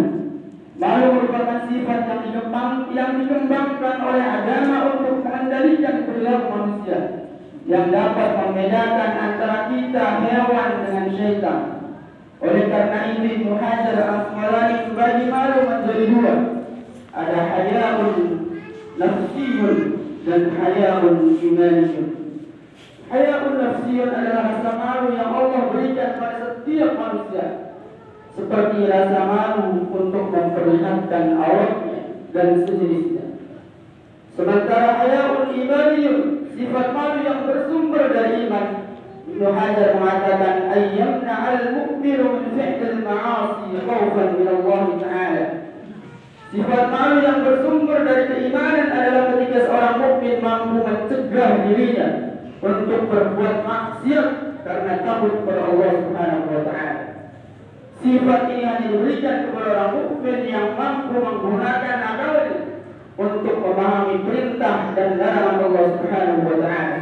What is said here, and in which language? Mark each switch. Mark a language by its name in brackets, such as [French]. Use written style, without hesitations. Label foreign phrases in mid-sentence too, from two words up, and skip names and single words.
[Indonesian] Malu merupakan sifat yang dikembangkan oleh agama untuk mengendalikan perilaku manusia, yang dapat membedakan antara kita hewan dengan syaitan. Oleh karena itu Ibnu Hajar Al-Asqalani membagi malu menjadi 2. Ada [Arabic] حياء نفسي [Indonesian] dan [Arabic] حياء إيماني. حياء نفسي [Indonesian] adalah rasa malu yang Allah berikan pada setiap manusia. seperti rasa malu untuk memperlihatkan auratnya dan sejenisnya. Sementara [Arabic] حياء الإيماني, [Indonesian] sifat malu yang bersumber dari iman, Ibnu Hajar mengatakan [Arabic] أيمنا المؤمن من فعل المعاصي خوفا من الله تعالى. [Indonesian] Sifat malu yang bersumber dari keimanan adalah ketika seorang mukmin mampu mencegah dirinya untuk berbuat maksiat karena takut kepada Allah [Arabic] سبحانه وتعالى. [Indonesian] Sifat ini hanya diberikan kepada orang mukmin yang mampu menggunakan akalnya untuk memahami perintah dan larangan Allah [Arabic] سبحانه وتعالى.